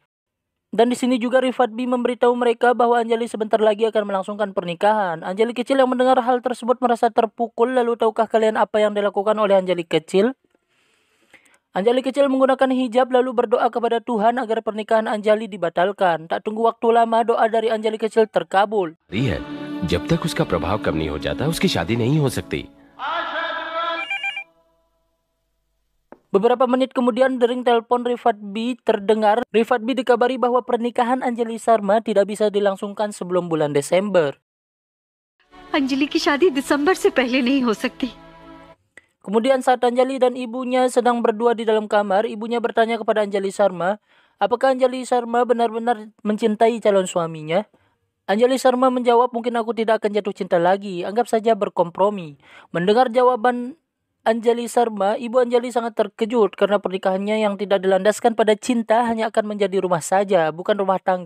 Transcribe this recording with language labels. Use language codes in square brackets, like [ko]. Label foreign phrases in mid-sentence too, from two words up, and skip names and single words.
[id] Dan di sini juga Rifat-bi memberitahu mereka bahwa Anjali sebentar lagi akan melangsungkan pernikahan. Anjali kecil yang mendengar hal tersebut merasa terpukul. Lalu tahukah kalian apa yang dilakukan oleh Anjali kecil? Anjali kecil menggunakan hijab lalu berdoa kepada Tuhan agar pernikahan Anjali dibatalkan. Tak tunggu waktu lama, doa dari Anjali kecil terkabul. [hi] है जब तक उसका प्रभाव कम नहीं हो जाता उसकी शादी नहीं हो सकती। [id] Beberapa menit kemudian dering telepon Rifat B terdengar. Rifat B dikabari bahwa pernikahan Anjali Sharma tidak bisa dilangsungkan sebelum bulan Desember. [hi] अंजलि की शादी दिसंबर से पहले नहीं हो सकती। [id] Kemudian saat Anjali dan ibunya sedang berdua di dalam kamar, ibunya bertanya kepada Anjali Sharma, apakah Anjali Sharma benar-benar mencintai calon suaminya? Anjali Sharma menjawab, mungkin aku tidak akan jatuh cinta lagi, anggap saja berkompromi. Mendengar jawaban Anjali Sharma, ibu Anjali sangat terkejut karena pernikahannya yang tidak dilandaskan pada cinta hanya akan menjadi rumah saja, bukan rumah tangga.